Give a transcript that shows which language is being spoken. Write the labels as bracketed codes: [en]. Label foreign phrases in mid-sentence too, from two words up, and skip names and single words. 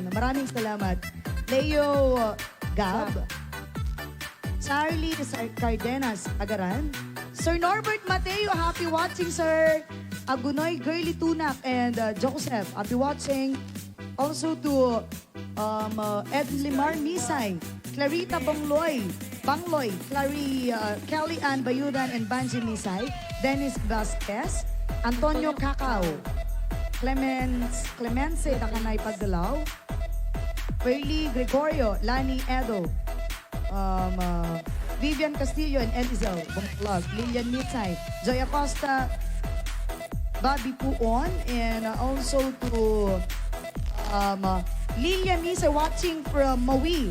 [tl] Maraming salamat. Leo Gab, Charlie Cardenas Agaran, Sir Norbert Mateo, [en] happy watching, sir. Agunoy Girly Tunak and Joseph, happy watching. Also to Edlimar Misay, Clarita Bangloy, Kelly Ann Bayudan and Banji Misay, Dennis Vasquez, Antonio Cacao, Clemense Dakanay Pagdalaw, Perly Gregorio, Lani Edo, Vivian Castillo and Elizel Bongklog, Lilian Mitsay, Joy Acosta, Bobby Puon, and also to Lilian Misay watching from Maui.